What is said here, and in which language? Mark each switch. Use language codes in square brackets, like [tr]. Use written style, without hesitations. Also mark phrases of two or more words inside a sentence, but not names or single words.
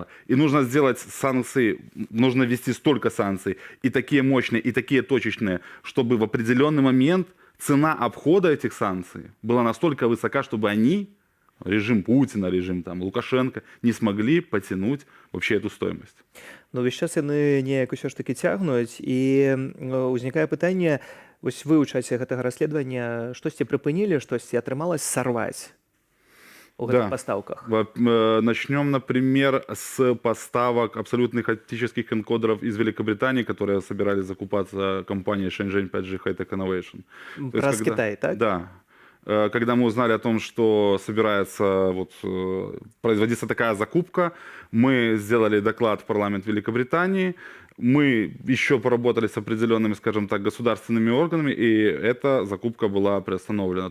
[ru] И нужно сделать санкции, нужно ввести столько санкций, и такие мощные, и такие точечные, чтобы в определенный момент цена обхода этих санкций была настолько высока, чтобы они, режим Путина, режим там Лукашенко, не смогли потянуть вообще эту стоимость. [be] Ну, весь час яны неяк усё ж таки цягнуць, і ўзнікае пытанне, вось вы ў часе гэтага расследавання штосьці прыпынілі, штосьці атрымалось сарваць у гэтых пастаўках? [ru] Начнем, например, с поставок абсолютных оптических энкодеров из Великобритании, которые собирались закупаться компанией Shenzhen 5G High-Tech Innovation. Раз Китай, так? Да. Когда мы узнали о том, что собирается вот, производиться такая закупка, мы сделали доклад в парламент Великобритании, мы еще поработали с определенными, скажем так, государственными органами, и эта закупка была приостановлена.